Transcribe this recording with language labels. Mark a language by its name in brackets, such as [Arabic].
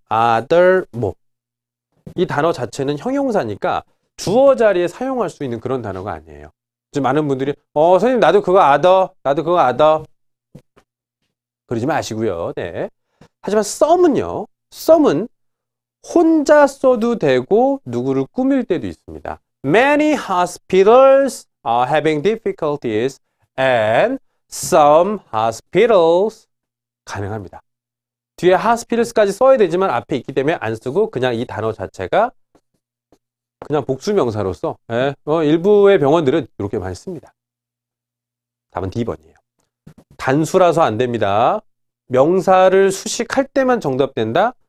[Korean] other 뭐 이 단어 자체는 형용사니까 주어 자리에 사용할 수 있는 그런 단어가 아니에요. 지금 많은 분들이 선생님 나도 그거 other, 나도 그거 other 그러지 마시고요. 네. 하지만 some은요. some은 혼자 써도 되고 누구를 꾸밀 때도 있습니다. [English] Many hospitals are having difficulties and some hospitals [Korean] 가능합니다. 뒤에 hospitals까지 써야 되지만 앞에 있기 때문에 안 쓰고 그냥 이 단어 자체가 그냥 복수명사로서 일부의 병원들은 이렇게 많이 씁니다. 답은 D번이에요. 단수라서 안 됩니다. 명사를 수식할 때만 정답된다.